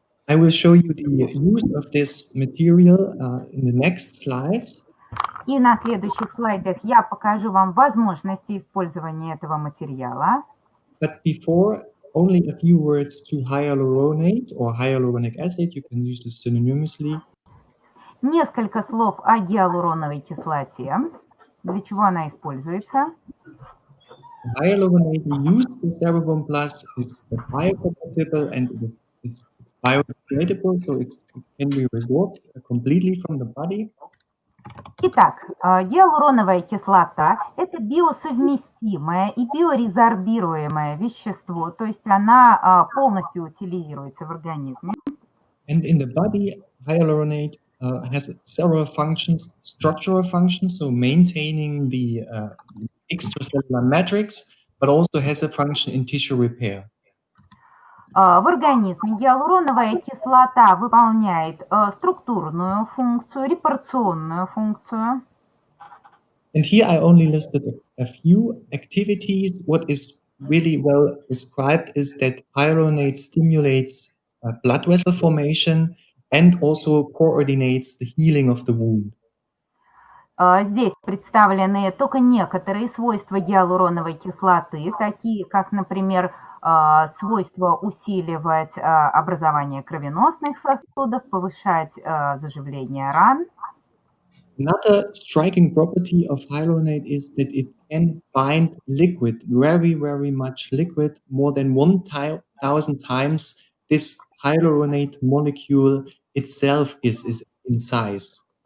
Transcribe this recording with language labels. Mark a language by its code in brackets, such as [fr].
[en] I will show you the use of this material in the next slides. [ru] И на следующих слайдах я покажу вам возможности использования этого материала. [en] But before, only a few words to hyaluronate or hyaluronic acid. You can use this synonymously. [ru] Nесколько слов о гиалуроновой кислоте. Для чего она используется? [en] Hyaluronate we use for Cerabone Plus is biocompatible and it's biodegradable, so it can be resorbed completely from the body. [ru] Итак, гиалуроновая кислота – это биосовместимое и биорезорбируемое вещество, то есть она полностью утилизируется в организме. [en] And in the body, hyaluronate has several functions, structural functions, so maintaining the extracellular matrix, but also has a function in tissue repair. [ru] В организме гиалуроновая кислота выполняет структурную функцию, репарационную функцию. [en] And here I only listed a few activities. What is really well described is that hyaluronate stimulates blood vessel formation and also coordinates the healing of the wound. [ru] Здесь представлены только некоторые свойства гиалуроновой кислоты, такие как, например, свойство усиливать образование кровеносных сосудов, повышать заживление ран. [en] Another striking property of hyaluronate is that it can bind liquid, very, very much liquid, more than 1,000 times this hyaluronate molecule itself is in size.